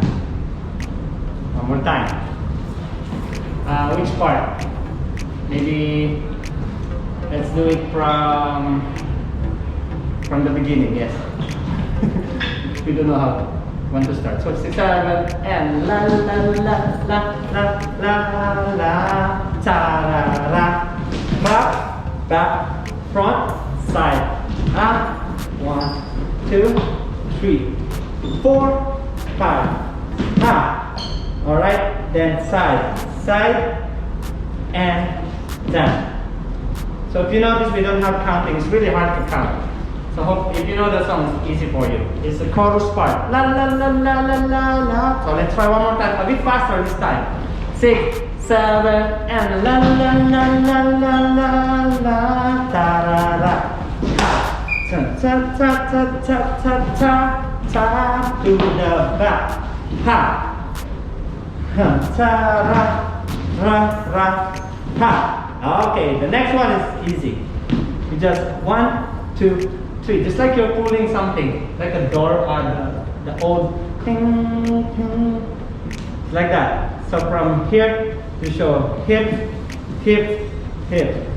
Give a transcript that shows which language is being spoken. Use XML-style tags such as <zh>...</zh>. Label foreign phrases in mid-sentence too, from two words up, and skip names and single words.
<en>One more time. Which part? Maybe. Let's do it from the beginning, yes. We don't know how when to start. So 6, 7 and la la la la la la la ta ra ra. Back, back, front, side. Up. 1, 2, 3, 4, 5. Up. Alright, then side, side and down. So if you notice, we don't have counting. It's really hard to count. So hope if you know the song, it's easy for you. It's the chorus part. La la la la la la la. So let's try one more time. A bit faster this time. 6, 7 and la la la la la la la ta ra ra. Ta ta ta ta ta ta ta ta to the back. Ha. Ta ra ra ra ha. Okay, the next one is easy. You just 1, 2, 3. Just like you're pulling something, like a door on the old ting, ting. Like that. So from here, you show hip, hip, hip.</en>